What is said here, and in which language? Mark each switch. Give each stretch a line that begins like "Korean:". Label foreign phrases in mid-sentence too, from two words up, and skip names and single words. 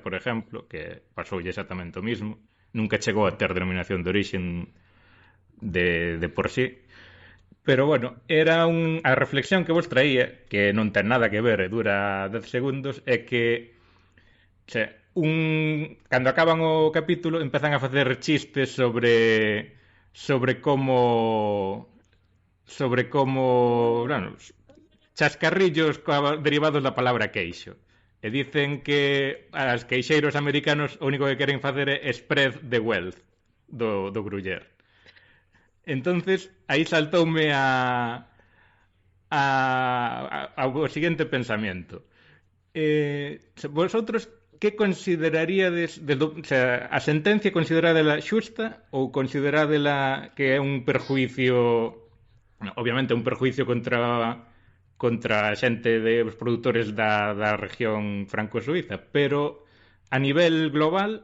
Galician: por exemplo, que pasoulle exactamente o mismo, nunca chegou a ter denominación de origen de por sí, pero bueno, a reflexión que vos traía, que non ten nada que ver e dura 10 segundos, é que cando acaban o capítulo empezan a facer chistes sobre como bueno, chascarrillos derivados da palabra queixo. E dicen que as queixeiros americanos o único que queren facer é
English: spread the wealth
Galician: do gruyer. Entonces, aí saltoume ao seguinte pensamento. Vosotros que consideraríades o sea, a sentencia consideradela xusta ou consideradela que é un perjuicio, obviamente un perjuicio contra a xente dos produtores da región franco-suiza, pero a nivel global